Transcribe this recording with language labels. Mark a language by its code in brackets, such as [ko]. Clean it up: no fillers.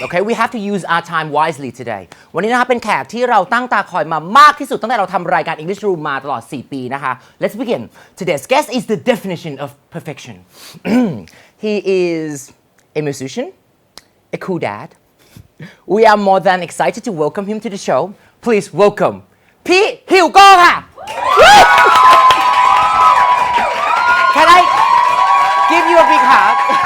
[en] Okay, we have to use our time wisely today. [th] วันนี้นะคะเป็นแขกที่เราตั้งตาคอยมามากที่สุดตั้งแต่เราทำรายการ English Room มาตลอด 4 ปีนะคะ [en] Let's begin. Today's guest is the definition of perfection. He is a musician, a cool dad. We are more than excited to welcome him to the show. Please welcome พี่ฮิวโก้ค่ะ Can I give you a big hug?